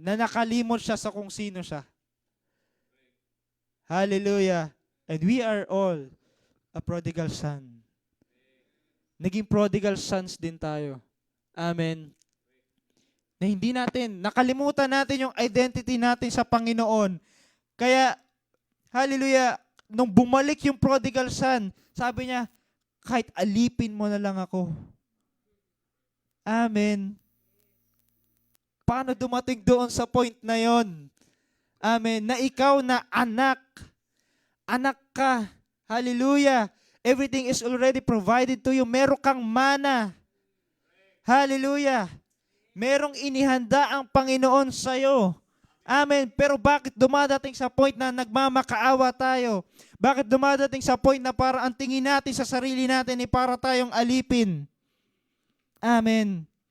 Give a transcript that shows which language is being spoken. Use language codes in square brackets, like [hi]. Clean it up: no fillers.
[tl] Na nakalimot siya sa kung sino siya. Hallelujah. [en] And we are all a prodigal son. [tl] Naging prodigal sons din tayo. Amen. Na hindi natin, nakalimutan natin yung identity natin sa Panginoon. Kaya, hallelujah, nung bumalik yung prodigal son, sabi niya, kahit alipin mo na lang ako. Amen. Paano dumating doon sa point na yon? Amen. Na ikaw na anak. Anak ka. Hallelujah. [en] Everything is already provided to you. [tl] Meron kang mana. Hallelujah. Merong inihanda ang Panginoon sa'yo. Amen. Pero bakit dumadating sa point na nagmamakaawa tayo? Bakit dumadating sa point na para ang tingin natin sa sarili natin ay para tayong alipin? Amen.